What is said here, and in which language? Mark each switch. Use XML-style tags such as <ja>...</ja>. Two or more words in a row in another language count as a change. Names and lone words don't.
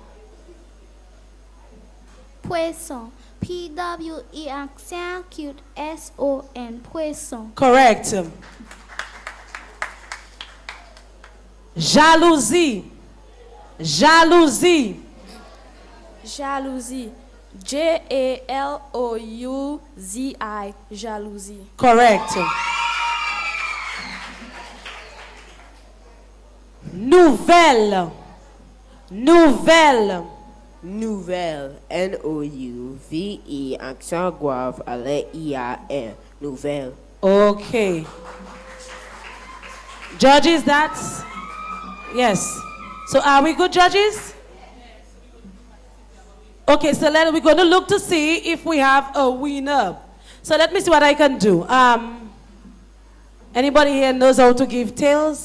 <fr>Poisson.</fr> <en>P-W-E accent acute S-O-N. Poisson. Correct. Jalousie.</en> <fr>Jalousie. Jalousie. J-A-L-O-U-Z-I. Jalousie.</fr> <en>Correct. Nouvelle.</en> <fr>Nouvelle. Nouvelle. N-O-U-V-E. Accent grave à la I-A-N. Nouvelle.</fr> <en>Okay. Judges, that's... Yes. So are we good, judges? Okay, so we're going to look to see if we have a winner. So let me see what I can do. Anybody here knows how to give tails?</en>